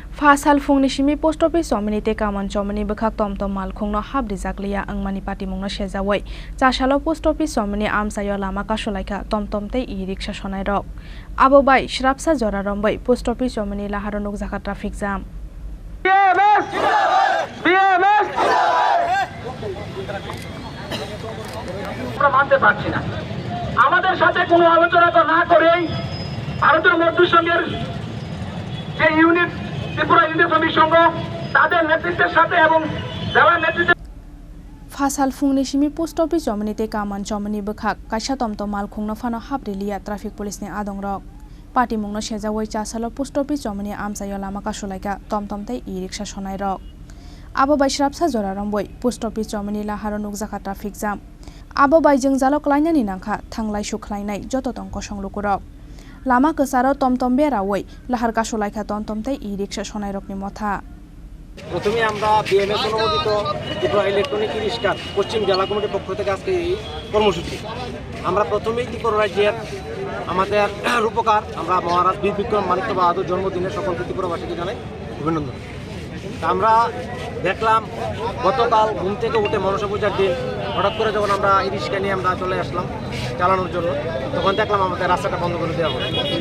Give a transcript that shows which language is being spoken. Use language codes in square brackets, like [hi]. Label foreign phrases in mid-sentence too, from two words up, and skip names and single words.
[trp] Fasal fungni simi [en] post office [trp] sominite kaman chomani bekhak tomtom malkhungno habri jakliya angmani party mungno sejawai chasalo [en] post office [trp] somini amsayo lama kasolaika tomtom tei e-rickshaw sonai rok abo bai shrapsa jora rombai [en] post office [trp] somini laharo nukjaka [en] traffic jam [bn] মানতে পারছি না আমাদের সাথে কোনো আলোচনা তো না করেই ভারতের মজদুর সংঘের যে ইউনিট ত্রিপুরা ইউনিট শ্রমিক সংঘ তাদের নেতৃত্বের সাথে এবং জেলা নেতৃত্বের [trp] Fasal fungni simi [en] post office [trp] sominite kaman chomani bekhak kaisa tomtom malkhungno phano habriliya [en] traffic police [trp] ni adong rok party mungno sejawai chasalo [en] post office [trp] somini amsayo lama kasolaika tomtom tei e-rickshaw sonai rok abo bai shrapsa jora romboi [en] post office [trp] somini laharo nukjaka [en] traffic jam [trp] abo bai jengjalo klainani nangkha thanglai sukhlainai joto tongko songlukurok lama kesaro tomtom berawai lahar kasolaika tomtom tei e-rickshaw sonai rokni motha [bn] প্রথমে আমরা বিএমএস অনুমোদিত ত্রিপুরা ইলেকট্রনিক ই-রিক্সা পশ্চিম জেলা কমিটির পক্ষ থেকে আজকে এই কর্মসূচি আমরা প্রথমেই ত্রিপুরা রাজ্যের আমাদের রূপকার আমরা মহারাজ বীর বিক্রম মানিক্য বাহাদুর জন্মদিনে সকলকে ত্রিপুরাবাসীকে জানাই অভিনন্দন। আমরা দেখলাম গতকাল ঘুম থেকে উঠে মনসা পূজার দিন হঠাৎ করে যখন আমরা ই-রিক্সা নিয়ে আমরা চলে আসলাম চালানোর জন্য তখন দেখলাম আমাদের রাস্তাটা বন্ধ করে দেওয়া হলো।